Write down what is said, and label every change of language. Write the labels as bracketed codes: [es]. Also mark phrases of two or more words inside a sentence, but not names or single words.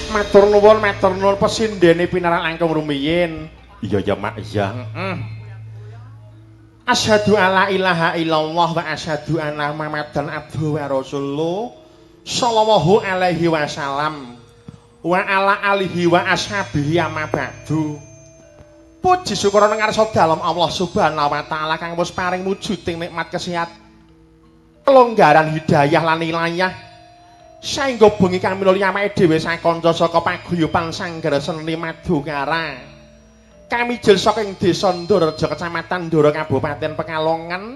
[jv] matur nuwun pesindene pinarak langkung rumiyin. Iya ya Mak, iya. [ar] أشهد أن لا إله إلا الله وأشهد أن محمدا عبده ورسوله صلى الله عليه وسلم وعلى آله وأصحابه أما بعد. [jv] Puji syukur ngarsa dalem Allah [ar] سبحانه وتعالى [jv] kang wis paring wujuding nikmat kesehatan, kelonggaran hidayah lan ilayah saengga bengi kang minulya awake dhewe sakanca saka paguyuban Sanggar Seni Madukara kamijil saking Desa Ndaraja Kecamatan Ndara Kabupaten Pekalongan.